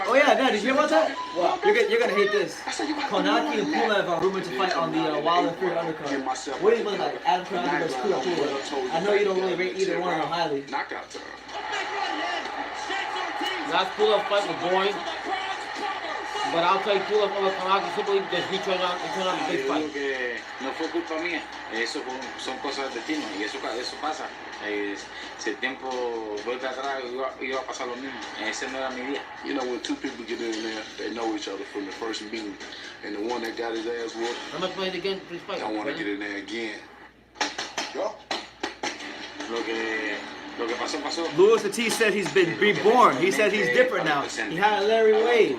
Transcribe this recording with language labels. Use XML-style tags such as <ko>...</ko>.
<en>Oh, yeah, no, did you hear about that? What? You're gonna hate this. Konaki and Pulev are rumored to fight on the Wilder Fury undercard. What do you look like? Adam Konaki versus Pulev. I know you don't really rate either one of them highly. Last Pulev fight was boring, but I'll take Pulev over Konaki simply because he turned out a big fight.</en> <es>No fue culpa mía, eso son cosas del destino y eso pasa. Si el tiempo vuelve atrás iba a pasar lo mismo. Ese no era mi día.</es> <en>You know when two people get in there, they know each other from the first meeting, and the one that got his ass whooped, How much money again for this fight? don't want to get in there again.</en> <es>Lo que pasó, pasó.</es> <en>Luis Ortiz said he's been reborn. He said he's different now. He had a Larry Wade.</en>